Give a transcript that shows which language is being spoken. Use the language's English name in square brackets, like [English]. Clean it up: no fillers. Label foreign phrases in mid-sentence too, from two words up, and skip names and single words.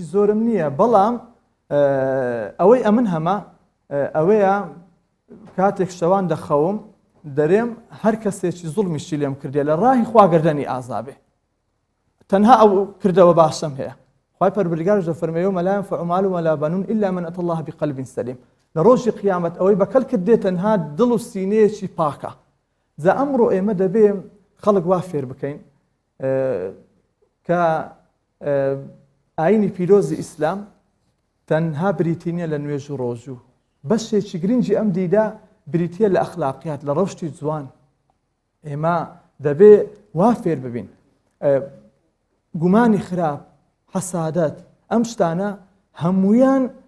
[Central Kurdish] زۆرم نییە بەڵام ئەوەی ئەمن هەمە ئەوەیە کاتێک شەوان دەخەوم دەرێم هەر کەسێکی زوڵمیشی لێم کردێ لە ڕاهی خواگەردەنی ئازابێ تەنها ئەو کردەوە باشەم هەیە خوای پەروەردگارش دەفەرمێ [Arabic] وما لا ينفع مال ولا بنون إلا من أتى الله بقلب سليم [Central Kurdish] لە ڕۆژی قیامەت ئەوەی بەکەل کردێ تەنها دڵ و سینەیەکی پاکە جا ئەمڕۆ ئێمە دەبێ خەڵک وا فێر بکەین کە ئاینی پیرۆزی ئیسلام تەنها بریتینیە لە نوێژ و ڕۆژوو بەشێکی گرنگی ئەم دیدا بریتیە لە ئەخلاقیات لە ڕەوشتی جوان ئێمە دەبێ وا فێر ببین گومانی خراپ حەسادەت ئەم شتانە هەمویان